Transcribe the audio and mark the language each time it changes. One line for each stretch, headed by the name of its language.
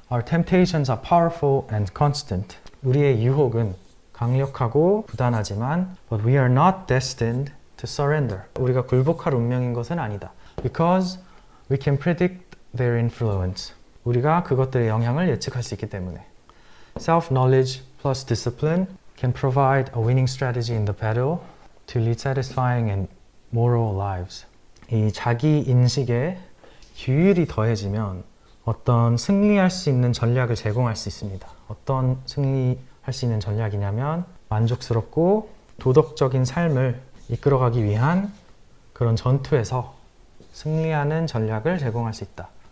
English: Our temptations are powerful and constant.
Korean: 우리의 유혹은 강력하고 부단하지만
English: but we are not destined to surrender.
Korean: 우리가 굴복할 운명인 것은 아니다.
English: Because we can predict their influence.
Korean: 우리가 그것들의 영향을 예측할 수 있기 때문에.
English: Self-knowledge plus discipline can provide a winning strategy in the battle to lead satisfying and moral lives.
Korean: 이 자기 인식에 규율이 더해지면 어떤 승리할 수 있는 전략을 제공할 수 있습니다. 어떤 승리할 수 있는 전략이냐면 만족스럽고 도덕적인 삶을 이끌어가기 위한 그런 전투에서 승리하는 전략을 제공할 수 있다.